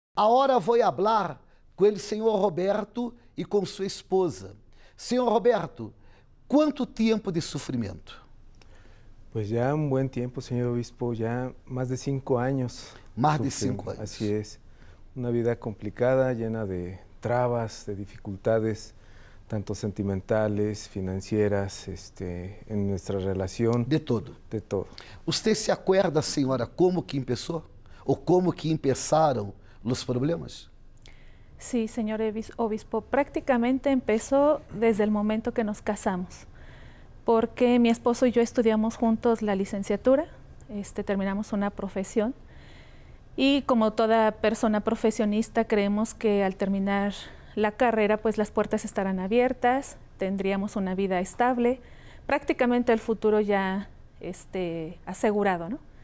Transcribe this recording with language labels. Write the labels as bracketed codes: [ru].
[pt] Agora vou falar com o senhor Roberto e com sua esposa. Senhor Roberto, quanto tempo de sofrimento? [es] Pues ya un buen tiempo, señor obispo, ya más de 5 años. [pt] Mais de [es] sufriendo. [pt] 5 anos. [es] Así es. Una vida complicada, llena de trabas, de dificultades, tanto sentimentales, financieras, en nuestra relación. De todo. De todo. [pt] Você se [es] acuerda, [pt] senhora, como que começou? Ou como que começaram os problemas? [es] Sí, señor obispo, prácticamente empezó desde el momento que nos casamos, porque mi esposo y yo estudiamos juntos la licenciatura, terminamos una profesión y como toda persona profesionista creemos que al terminar la carrera pues las puertas estarán abiertas, tendríamos una vida estable, prácticamente el futuro ya asegurado, ¿no?